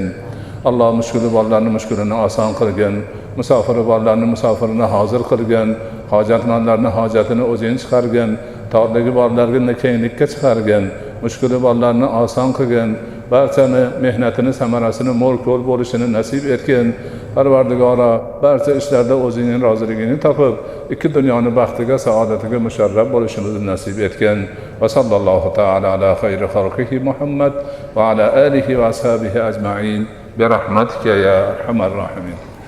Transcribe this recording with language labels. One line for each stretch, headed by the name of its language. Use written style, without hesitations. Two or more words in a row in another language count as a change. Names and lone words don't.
Uzbek: Alloh mushkuli borlarni mushkulini oson qilgin, musofiri borlarni musofirini hozir qilgin, hojatmandlarni hojatini o'zing chiqargin, torligi borlarni kenglikka chiqargin, mushkuli borlarni oson qilgin, barchani mehnatini samarasini mo'l-ko'l bo'lishini nasib etgin. Parvardigoro, barcha ishlarda o'zingning roziligini topib, ikki dunyoni baxtiga, saodatiga musharraf bo'lishimizni nasib etgin.
Arabic: وصلى الله تعالى على خير خلقه محمد وعلى آله وأصحابه أجمعين برحمتك يا أرحم الراحمين.